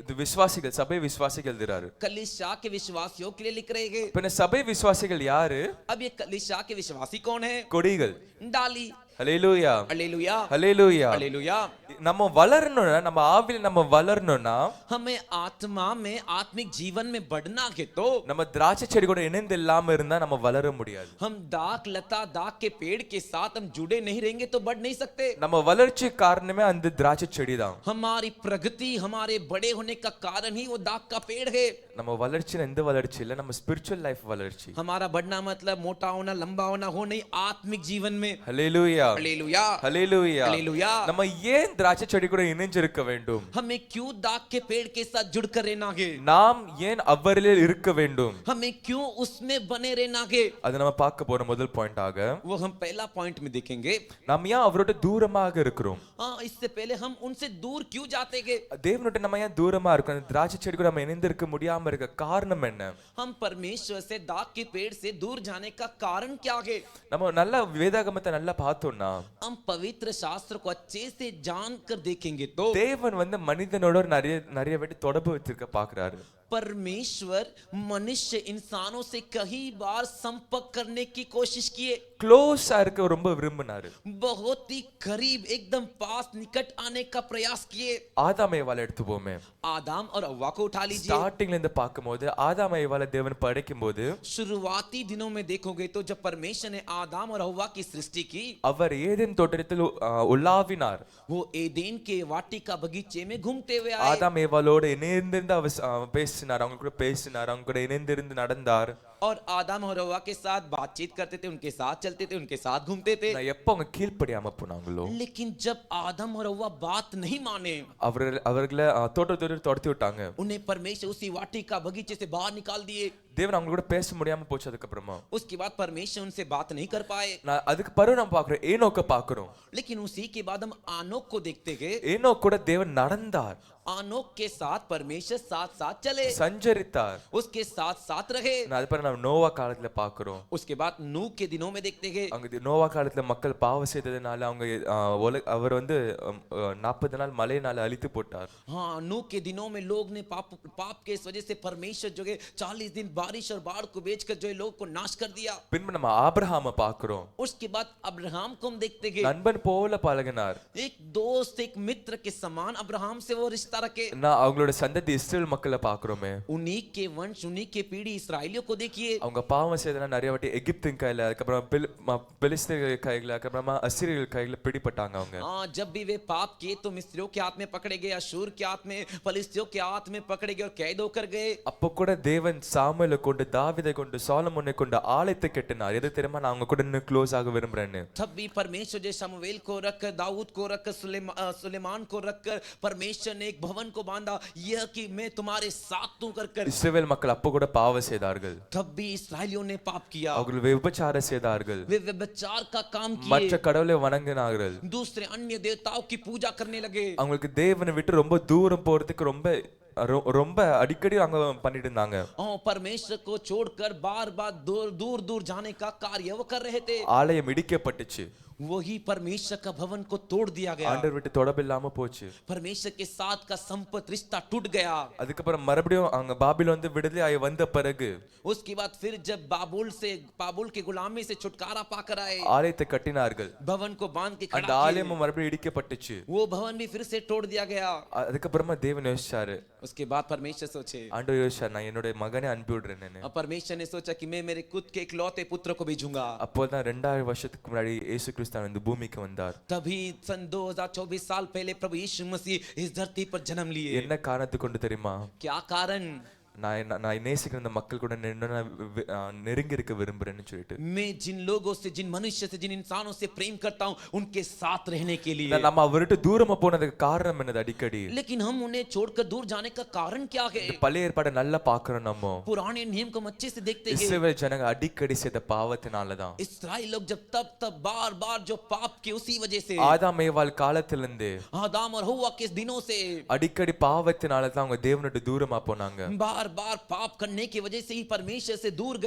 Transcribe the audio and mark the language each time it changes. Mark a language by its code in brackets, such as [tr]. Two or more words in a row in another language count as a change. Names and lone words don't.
[ta] இது விசுவாசிகள், சபை விசுவாசிகள் எழுதுறாரு. [hi] कलीसिया के विश्वासियों के लिए लिख रहे हैं. [ta] இப்ப இந்த சபை விசுவாசிகள் யாரு? [hi] अब ये कलीसिया के विश्वासी कौन है? [ta] கொடிகள். [hi] डाली. [ta] ஹல்லேலூயா. [hi] हालेलुया, [ta] ஹல்லேலூயா. [hi] हालेलुया. [ta] நம்ம வளரணும்னா, நம்ம ஆவியில நம்ம வளரணும்னா, [hi] हमें आत्मा में आत्मिक जीवन में बढ़ना है तो [ta] நம்ம திராட்சை செடி கூட இணைந்து இல்லாம இருந்தா நம்ம வளர முடியாது. [hi] हम दाख लता दाख के पेड़ के साथ हम जुड़े नहीं रहेंगे तो बढ़ नहीं सकते. [ta] நம்ம வளர்ச்சி காரணமே அந்த திராட்சை செடி தான். [hi] हमारी प्रगति हमारे बड़े होने का कारण ही वो दाख का पेड़ है. [ta] நம்ம வளர்ச்சி எந்த வளர்ச்சி இல்ல, நம்ம [en] spiritual life [ta] வளர்ச்சி. [hi] हमारा बढ़ना मतलब मोटा होना लंबा होना हो नहीं, आत्मिक जीवन में. [ta] ஹல்லேலூயா. [hi] हालेलुया, [ta] ஹல்லேலூயா. [hi] हालेलुया. [ta] நம்ம ஏன் திராட்சை செடி கூட இணைஞ்சிருக்க வேண்டும்? [hi] हमें क्यों दाख के पेड़ के साथ जुड़कर रहना है? [ta] நாம் ஏன் அவரிலே இருக்க வேண்டும்? [hi] हमें क्यों उसमें बने रहना है? [ta] அது நம்ம பார்க்க போற முதல் பாயிண்ட் ஆக, [hi] वो हम पहला पॉइंट में देखेंगे. [ta] நாம் ஏன் அவரோட தூரமாக இருக்கிறோம்? [hi] हाँ, इससे पहले हम उनसे दूर क्यों जाते हैं? [ta] தேவனோட நம்ம ஏன் தூரமா இருக்கோம்? அந்த திராட்சை செடி கூட நம்ம இணைந்திருக்க முடியாம இருக்க காரணம் என்ன? [hi] हम परमेश्वर से दाख के पेड़ से दूर जाने का कारण क्या है? [ta] நம்ம நல்ல வேதாகமத்தை நல்லா பார்த்தோம்னா, [hi] हम पवित्र शास्त्र को अच्छे से जान कर देखेंगे तो [ta] தேவன் வந்து மனிதனோட நிறைய வாட்டி தொடர்பு வச்சிருக்க பாக்குறாரு. [hi] परमेश्वर मनुष्य इंसानों से कई बार संपर्क करने की कोशिश किए, [ta] க்ளோஸா இருக்க ரொம்ப விரும்பினாரு. [hi] बहुत ही करीब एकदम पास निकट आने का प्रयास किए. [ta] ஆதாம் ஏவாளை எடுத்துப்போமே. [hi] आदम और हव्वा को उठा लीजिए. [ta] ஸ்டார்டிங்ல இருந்து பார்க்கும்போது ஆதாம் ஏவாளை தேவன் படைக்கும்போது [hi] शुरुआती दिनों में देखोगे तो जब परमेश्वर ने आदम और हव्वा की सृष्टि की, [ta] அவர் ஏதேன் தோட்டத்தில் உலாவினார். [hi] वो एदेन के वाटिका बगीचे में घूमते हुए आए. [ta] ஆதாம் ஏவாளோடு இணைந்திருந்து அவர் பேசினார், அவங்க கூட பேசினார், அவங்க கூட இணைந்திருந்து நடந்தார். [hi] और आदम और हव्वा के साथ बातचीत करते थे, उनके साथ चलते थे, उनके साथ घूमते थे. [ta] நான் எப்ப அவங்க கீழ்ப்படியாம போனாங்களோ, [hi] लेकिन जब आदम और हव्वा बात नहीं माने, [ta] அவர்களை தோட்டத்தோடு துரத்தி விட்டாங்க. [hi] उन्हें परमेश्वर उसी वाटिका बगीचे से बाहर निकाल दिए. [ta] தேவன் அவங்க கூட பேச முடியாம போச்சு. அதுக்கு அப்புறமா [hi] उसके बाद परमेश्वर उनसे बात नहीं कर पाए. [ta] அதுக்கு பிறகு நம்ம பாக்குறோம் ஏனோக்க பாக்குறோம். [hi] लेकिन उसी के बाद हम आनोक को देखते गए. [ta] ஏனோக் கூட தேவன் நடந்தார், [hi] आनोक के साथ परमेश्वर साथ साथ चले, [ta] சஞ்சரித்தார். [hi] उसके साथ साथ रहे. [ta] அது பிறகு நம்ம நோவா காலத்துல பாக்குறோம். [hi] उसके बाद नूह के दिनों में देखते गए. [ta] அங்க நோவா காலத்துல மக்கள் பாவம் செய்ததுனால அவங்க அவர் 40 நாள் மழையினால அழித்து போட்டார். [hi] हाँ, नूह के दिनों में लोग ने पाप के इस वजह से परमेश्वर जो है 40 दिन बारिश और बाढ़ को बेचकर जो है लोग को नाश कर दिया. [ta] பின்பு நம்ம ஆபிரகாமை பாக்குறோம். [hi] उसके बाद अब्राहम को हम देखते गए. [ta] நண்பன் போல பழகினார். [hi] एक दोस्त, एक मित्र के समान अब्राहम से वो रिश्ता रखे. [ta] நான் அவங்களோட சந்ததி இஸ்ரேல் மக்களை பாக்குறோமே. [hi] उन्हीं के वंश, उन्हीं के पीढ़ी इसराइलियों को देखिए. [ta] அவங்க பாவம் செய்தனால நிறைய வாட்டி எகிப்தின் கையில, அதுக்கப்புறம் பெலிஸ்தீன் கையில, அதுக்கப்புறமா அசீரியர்கள் கையில பிடிபட்டாங்க அவங்க. [hi] हाँ, जब भी वे पाप किए तो मिस्रियों के हाथ में पकड़े गए, अशूर के हाथ में, फलिस्तियों के हाथ में पकड़े गए और कैद होकर गए. [ta] அப்போ கூட தேவன் சாமுவேலை கொண்டு, தாவீதை கொண்டு, சாலமோனை கொண்டு ஆலயத்தை கட்டினார். எது தெரியுமா? நான் அவங்க கூட இன்னும் க்ளோஸ் ஆக விரும்புறேன்னு. [hi] तब भी परमेश्वर जो शमूएल को रखकर, दाऊद को रखकर, सुलेमान को रखकर परमेश्वर ने एक भवन को बांधा, यह कि मैं तुम्हारे साथ हूं कर. [ta] இஸ்ரவேல் மக்கள் அப்போ கூட பாவம் செய்தார்கள். [hi] तब भी इसराइलियों ने पाप किया. [ta] அவர்கள் விபச்சாரம் செய்தார்கள். [hi] वे व्यभिचार का काम [ta] மற்ற [hi] किए, [ta] கடவுளை வணங்கினார்கள். [hi] दूसरे अन्य देवताओं की पूजा करने लगे. [ta] அவங்களுக்கு தேவனை விட்டு ரொம்ப தூரம் போறதுக்கு ரொம்ப அடிக்கடி அங்க பண்ணிட்டு இருந்தாங்க. [hi] परमेश्वर को छोड़कर बार बार दूर दूर जाने का कार्य वो कर रहे थे. [ta] ஆலயம் இடிக்கப்பட்டுச்சு. [hi] वही परमेश्वर का भवन को तोड़ दिया गया. [ta] ஆண்டவர் விட்டு தொடர்பு இல்லாம போச்சு. [hi] परमेश्वर के साथ का संपर्क, रिश्ता टूट गया. [ta] அதுக்கப்புறம் மறுபடியும் அங்க பாபிலோன் வந்து விடுதலை ஆகி வந்த பிறகு, [hi] उसके बाद फिर जब बाबुल के गुलामी से छुटकारा पाकर आए, [ta] ஆலயத்தை கட்டினார்கள். [hi] भवन को बांध के [ta] அந்த [hi] खड़ा [ta] ஆலயமும் மறுபடியும் இடிக்கப்பட்டுச்சு. [hi] किए. वो भवन भी फिर से तोड़ दिया गया. [ta] அதுக்கப்புறமா தேவன் யோசிச்சாரு. [hi] उसके बाद परमेश्वर सोचे, [ta] ஆண்டவர் யோசிச்சாரு, நான் என்னோட மகனை அனுப்பி விடுறேன்னு. [hi] और परमेश्वर ने सोचा कि मैं मेरे खुद के इकलौते पुत्र को भेजूंगा. [ta] அப்போதான் 2000 வருஷத்துக்கு முன்னாடி இயேசு கிறிஸ்து இந்த பூமிக்கு வந்தார். [hi] तभी सन 2024 साल पहले प्रभु यीशु मसीह इस धरती पर जन्म लिए. [ta] என்ன காரணத்துக்கு கொண்டு தெரியுமா? [hi] क्या कारण? [ta] நான் நேசிக்கிற இந்த மக்கள் கூட நெருங்கி இருக்க விரும்புறேன்னு சொல்லிட்டு, [hi] मैं जिन लोगों से, जिन मनुष्य से, जिन इंसानों से प्रेम करता हूं, उनके साथ रहने के लिए. [ta] நம்ம அவர்கிட்ட தூரமா போனதுக்கு காரணம் என்னது? அடிக்கடி [hi] लेकिन हम उन्हें छोड़कर दूर जाने का कारण क्या है? [ta] பழைய ஏற்பாடை நல்லா பாக்குறோம். நம்ம [hi] पुराने नियम को हम अच्छे से देखते हैं. [ta] இஸ்ரவேல் ஜனங்க அடிக்கடி செய்த பாவத்தினாலதான். [hi] इस्राएल लोग जब तब बार बार जो पाप किए, उसी वजह से, [ta] ஆதாம் ஏவாள் காலத்திலிருந்து [hi] आदम और हव्वा के दिनों से [ta] அடிக்கடி பாவத்தினாலதான் அவங்க தேவனோட தூரமா போனாங்க. [hi] बार बार पाप करने की वजह से ही परमेश्वर से दूर गए.